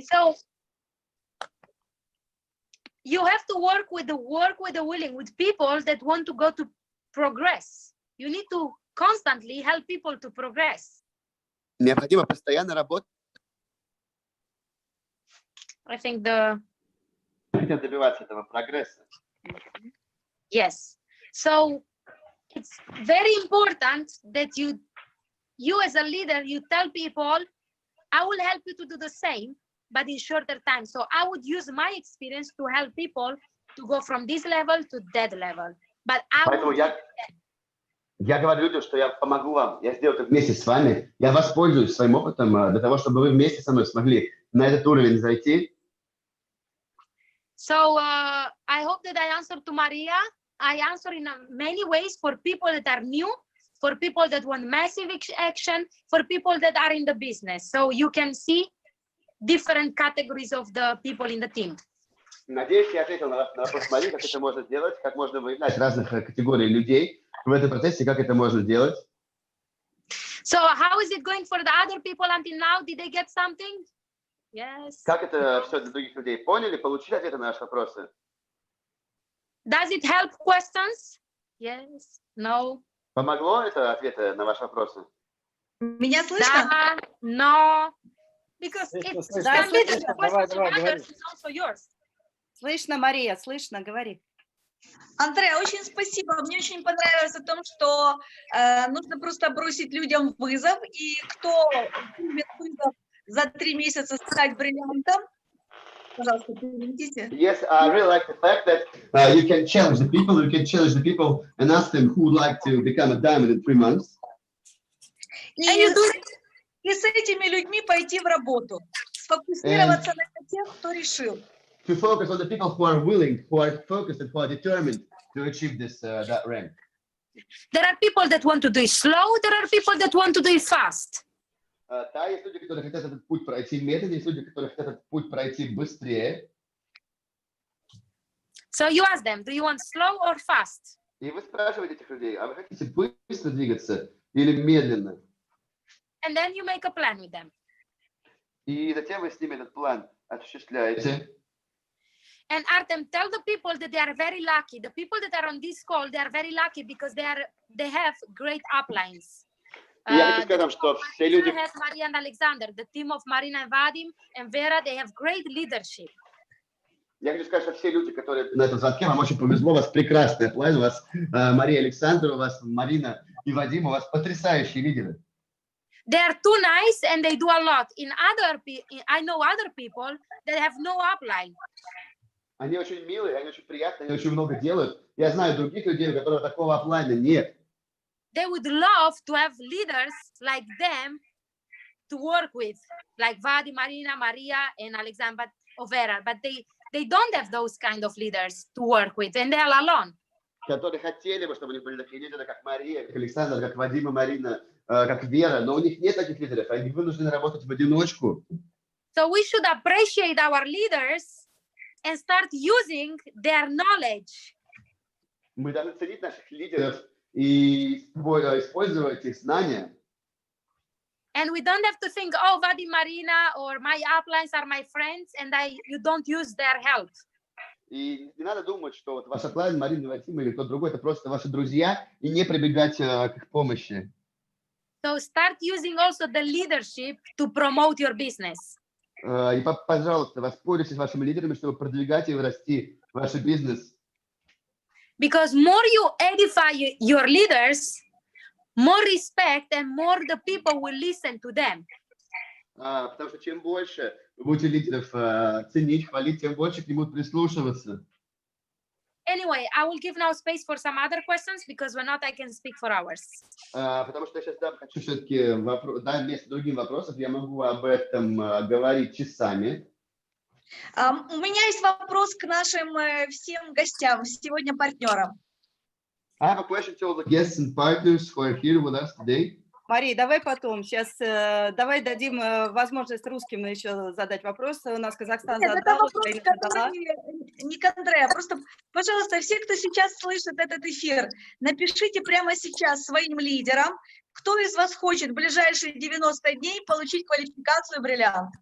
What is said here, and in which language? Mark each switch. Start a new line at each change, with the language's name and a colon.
English: So you have to work with the willing, with people that want to go to progress. You need to constantly help people to progress.
Russian: Необходимо постоянно работать.
English: I think
Russian: Хотят добиваться этого прогресса.
English: yes. So it's very important that you as a leader, you tell people, I will help you to do the same, but in shorter time. So I would use my experience to help people to go from this level to that level. But
Russian: Поэтому я говорю людям, что я помогу вам, я сделаю это вместе с вами, я воспользуюсь своим опытом для того, чтобы вы вместе со мной смогли на этот уровень зайти.
English: So I hope that I answered to Maria. I answer in many ways for people that are new, for people that want massive action, for people that are in the business. So you can see different categories of the people in the team.
Russian: Надеюсь, я ответил на вопрос Марии, как это можно сделать, как можно выявлять разных категорий людей в этом процессе, как это можно делать.
English: So how is it going for the other people until now? Did they get something? Yes.
Russian: Как это все для других людей? Поняли? Получили ответы на наши вопросы?
English: Does it help questions? Yes. No.
Russian: Помогло это ответы на ваши вопросы? Меня слышно? Да,
English: no. Because
Russian: Слышно,
English: it's
Russian: слышно.
English: can be the
Russian: Слышно.
English: questions
Russian: Давай,
English: of
Russian: говори.
English: others is also yours.
Russian: Слышно, Мария, слышно, говори. Андреа, очень спасибо. Мне очень понравилось о том, что нужно просто бросить людям вызов, и кто примет вызов за 3 месяца стать бриллиантом, пожалуйста, переведите.
English: Yes, I really like the fact that you can challenge the people and ask them who would like to become a diamond in 3 months.
Russian: И,
English: And you do
Russian: и с этими людьми пойти в работу, сфокусироваться на тех, кто решил.
English: To focus on the people who are willing, who are focused and who are determined to achieve this that rank. There are people that want to do it slow. There are people that want to do it fast.
Russian: Да, есть люди, которые хотят этот путь пройти медленно, есть люди, которые хотят этот путь пройти быстрее.
English: So you ask them, do you want slow or fast?
Russian: И вы спрашиваете этих людей, а вы хотите быстро двигаться или медленно?
English: And then you make a plan with them.
Russian: И затем вы с ними этот план осуществляете.
English: And Artem, tell the people that they are very lucky. The people that are on this call, they are very lucky because they have great uplines.
Russian: И я хочу сказать вам, что все люди...
English: have Maria and Alexander, the team of Marina and Vadim and Vera, they have great leadership.
Russian: Я хочу сказать, что все люди, которые на этом звонке, вам очень повезло, у вас прекрасный план, у вас Мария Александр, у вас Марина и Вадим, у вас потрясающие лидеры.
English: They are too nice and they do a lot. I know other people that have no upline.
Russian: Они очень милые, они очень приятные, они очень много делают. Я знаю других людей, у которых такого оплайна нет.
English: They would love to have leaders like them to work with, like Vadim, Marina, Maria, and Alexander Vera, but they don't have those kind of leaders to work with, and they are alone.
Russian: Которые хотели бы, чтобы у них были такие лидеры, как Мария, как Александр, как Вадим и Марина, как Вера, но у них нет таких лидеров, они вынуждены работать в одиночку.
English: So we should appreciate our leaders and start using their knowledge.
Russian: Мы должны ценить наших лидеров и использовать их знания.
English: And we don't have to think, oh, Vadim, Marina, or my uplines are my friends, and you don't use their help.
Russian: И не надо думать, что вот ваш оплайн, Марина, Вадим или кто-то другой, это просто ваши друзья, и не прибегать к их помощи.
English: So start using also the leadership to promote your business.
Russian: И, пожалуйста, воспользуйтесь вашими лидерами, чтобы продвигать и расти ваш бизнес.
English: Because more you edify your leaders, more respect and more the people will listen to them.
Russian: Потому что чем больше вы будете лидеров ценить, хвалить, тем больше к нему прислушиваться.
English: Anyway, I will give now space for some other questions because when not, I can speak for hours.
Russian: Потому что я сейчас хочу все-таки дать место другим вопросам. Я могу об этом говорить часами. У меня есть вопрос к нашим всем гостям, сегодня партнерам.
English: I have a question to all the guests and partners who are here with us today.
Russian: Мария, давай потом. Сейчас давай дадим возможность русским еще задать вопросы. У нас Казахстан Нет, задал, это вопрос, Украина задала. не к Андреа. Просто, пожалуйста, все, кто сейчас слышит этот эфир, напишите прямо сейчас своим лидерам, кто из вас хочет в ближайшие 90 дней получить квалификацию бриллиант.